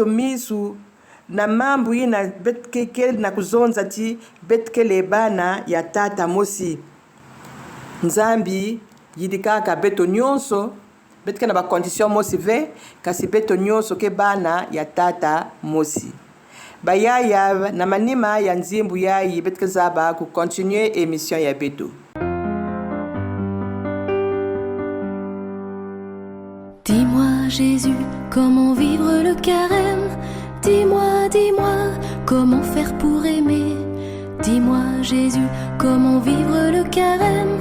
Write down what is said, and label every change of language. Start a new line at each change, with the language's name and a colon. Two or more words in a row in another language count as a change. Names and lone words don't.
Kituba (Democratic Republic of Congo): misu na mambu ina betke ke na kuzonza ti betke lebana ya tata mosi nzambi yidikaka beto nyonso betke na ba condition mosi ve kasi beto nyonso ke bana ya tata mosi bayaya na manima ya nzimbu yayi betke zaba ku continuer émission ya beto.
French: Dis-moi Jésus, comment vivre le carême? Dis-moi, dis-moi, comment faire pour aimer? Dis-moi Jésus, comment vivre le carême.